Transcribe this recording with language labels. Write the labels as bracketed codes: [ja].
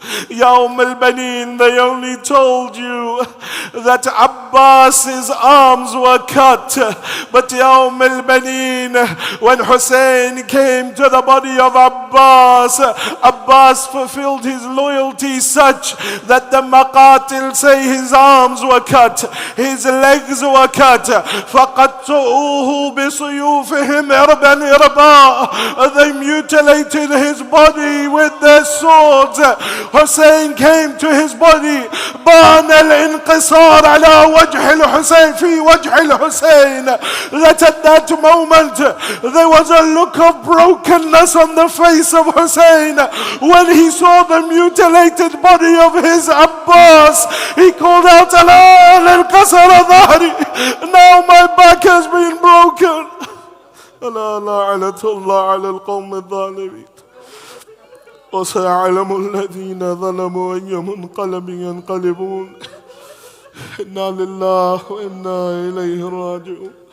[en] Ya al-Banin, they only told you that Abbas's arms were cut. But Ya al-Banin, when Husayn came to the body of Abbas, Abbas fulfilled his loyalty such that the Maqatil say his arms were cut, his legs were cut. [ar] فَقَطُّوهُ بِصُيُوفِهِمْ إِرْبًا إِرْبًا. [en] They mutilated his body with their swords. Hussein came to his body. [ar] بان الانقصار على وجه الحسين في وجه الحسين. [en] That at that moment there was a look of brokenness on the face of Hussein when he saw the mutilated body of his Abbas. He called out, [ar] الآن انقصر ظهري. [en] Now my back has been broken. [ar] ألا لعنة الله على القوم الظالمين. وسيعلم الذين ظلموا أي منقلب ينقلبون. إنا لله وإنا إليه راجعون.